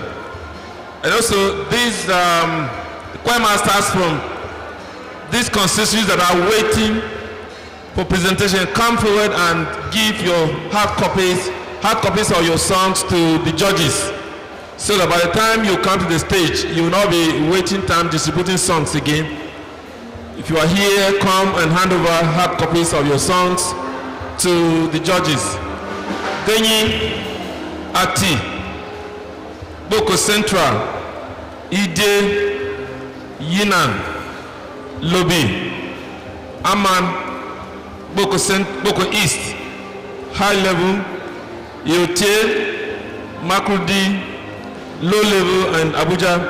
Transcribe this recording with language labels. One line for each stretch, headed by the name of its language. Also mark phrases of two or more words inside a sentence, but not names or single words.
English: And also these choir masters from these constituencies that are waiting for presentation, come forward and give your hard copies of your songs to the judges, so that by the time you come to the stage, you will not be waiting time distributing songs again. If you are here, come and hand over hard copies of your songs to the judges. Genyi, Ati, Boko Central, Ide, Yinan, Lobi, Aman, Boko East, High Level, Yote, Makurdi, Low Level, and Abuja.